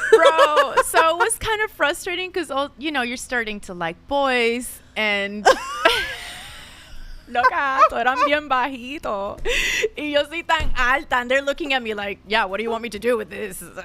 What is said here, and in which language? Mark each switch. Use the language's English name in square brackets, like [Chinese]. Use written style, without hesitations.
[English] Bro, so it was kind of frustrating because, you're starting to like boys and... [Spanish] Loca, tú eran bien bajito. Y yo soy tan alta. [English] And they're looking at me like, yeah, what do you want me to do with this?